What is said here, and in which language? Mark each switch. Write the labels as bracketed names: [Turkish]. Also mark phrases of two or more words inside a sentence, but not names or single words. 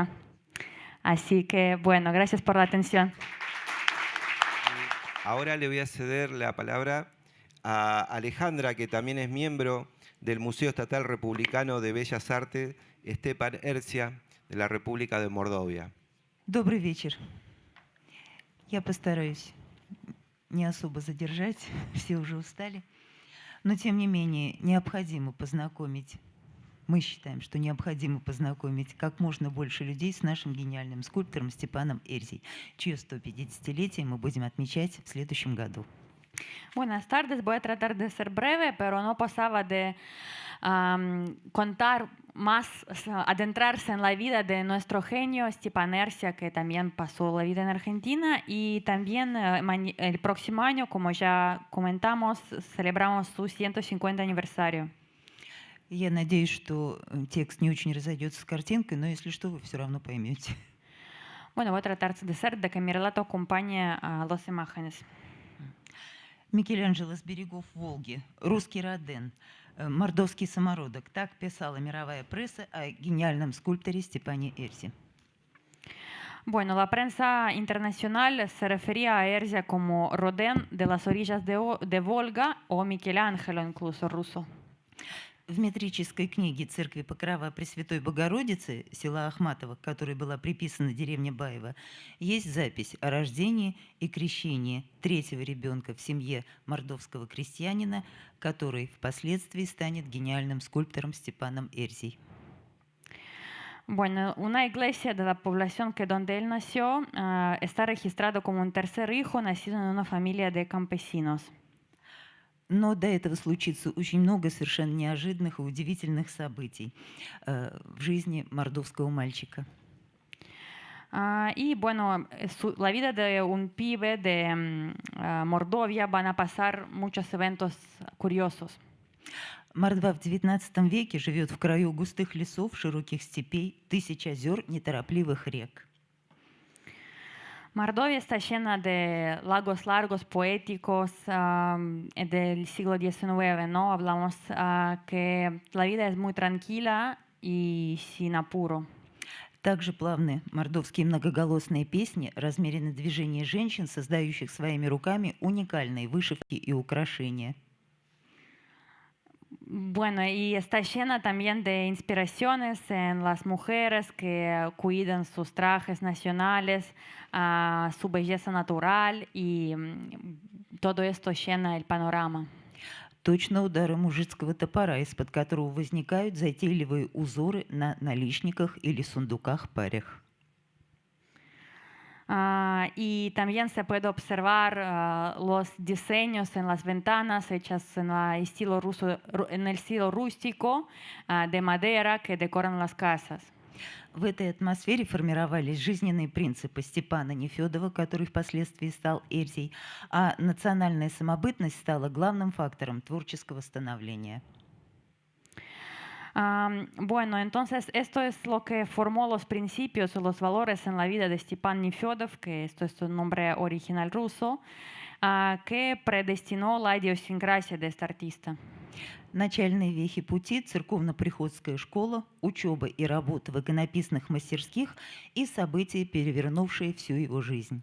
[Spanish] Así que, bueno, gracias por la atención. Ahora le voy a ceder la palabra a Alejandra, que también es miembro del Museo Estatal Republicano de Bellas Artes Степан Эрзя de la República de Mordovia. [Russian] Добрый вечер. Я постараюсь не особо задержать, все уже устали. Но, тем не менее, необходимо познакомить, мы считаем, что необходимо познакомить как можно больше людей с нашим гениальным скульптором Степаном Эрзей, чье 150-летие мы будем отмечать в следующем году. [Spanish] Buenas tardes, voy a tratar de ser breve, pero no pasaba de contar más, adentrarse en la vida de nuestro genio Stepan Erzia, que también pasó la vida en Argentina, y también el próximo año, como ya comentamos, celebramos su 150 aniversario. [Russian] Я надеюсь, что текст не очень разойдется с картинкой, но если что, вы все равно поймете. [Spanish] Bueno, voy a tratar de que mi relato acompañe a las imágenes. [Russian] Микеланджело с берегов Волги, русский Роден, мордовский самородок. Так писала мировая пресса о гениальном скульпторе Степане Эрзе. [Spanish] Bueno, la prensa internacional se refería a Erzia como Rodin de las orillas de Volga o Michelangelo, incluso ruso. [Russian] В метрической книге церкви Покрова Пресвятой Богородицы села Ахматово, к которой была приписана деревня Баева, есть запись о рождении и крещении третьего ребенка в семье мордовского крестьянина, который впоследствии станет гениальным скульптором Степаном Эрзей. [Spanish] Bueno, una iglesia de la población que donde él nació está registrado como un tercer hijo nacido en una familia de campesinos. [Russian] Но до этого случится очень много совершенно неожиданных и удивительных событий в жизни мордовского мальчика. [Spanish] Y bueno, la vida de un pibe de Mordovia van a pasar muchos eventos curiosos. [Russian] Мордва в XIX веке живет в краю густых лесов, широких степей, тысяч озер, неторопливых рек. [Spanish] Mordovia está llena de lagos largos, poéticos del siglo XIX, ¿no? Hablamos que la vida es muy tranquila y sin apuro. [Russian] Также плавны мордовские многоголосные песни, размеренные движения женщин, создающих своими руками уникальные вышивки и украшения. [Spanish] Bueno, y está llena también de inspiraciones en las mujeres que cuidan sus trajes nacionales, su belleza natural, y todo esto llena el panorama. [Russian] Точно удары мужицкого топора, из-под которого возникают затейливые узоры на наличниках или сундуках-парях. [Spanish] Y también se puede observar los diseños en las ventanas hechas en el estilo rústico de madera que decoran las casas. [Russian] В этой атмосфере формировались жизненные принципы Степана Нефёдова, который впоследствии стал Эльзей, а национальная самобытность стала главным фактором творческого становления. [Spanish] Bueno, entonces esto es lo que formó los principios o los valores en la vida de Stepan Nefёdov, que esto es su nombre original ruso, que predestinó la idiosincrasia de este artista. [Russian] Начальные вехи пути – церковно-приходская школа, учеба и работа в иконописных мастерских и события, перевернувшие всю его жизнь.